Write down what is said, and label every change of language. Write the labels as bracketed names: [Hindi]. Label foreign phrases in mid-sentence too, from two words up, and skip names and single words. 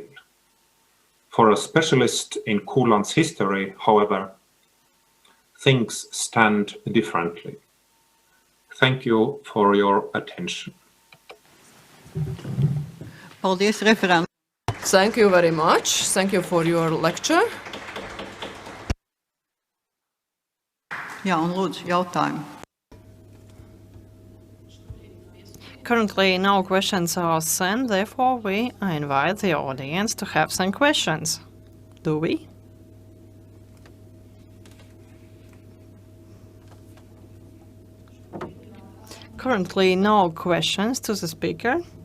[English] For a specialist in Courland's history, however, things stand differently. Thank you for your attention. [Latvian] Paldies, referent. [English] Thank you very much. Thank you for your lecture. [Latvian] Jā, un lūdzu, jautājumu. [English] Currently, no questions are sent, therefore we invite the audience to have some questions. Do we? Currently, no questions to the speaker.